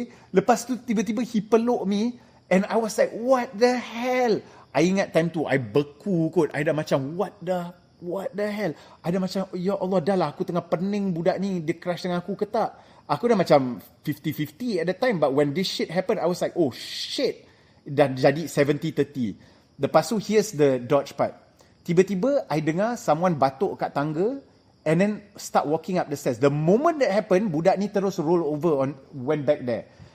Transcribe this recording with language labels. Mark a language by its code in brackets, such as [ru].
[ms] Lepas tu tiba-tiba he peluk me. [en] And I was like, what the hell? [ms] I ingat time tu, I beku kot. I dah macam, what the hell? I dah macam, ya Allah, dah lah, aku tengah pening budak ni, dia crush dengan aku ke tak? [en] Aku dah macam 50-50 at the time. But when this shit happened, I was like, oh shit. Dah jadi 70-30. Lepas tu, here's the dodge part. Tiba-tiba, I dengar someone batuk kat tangga and then start walking up the stairs. The moment that happened, budak ni terus roll over went back there.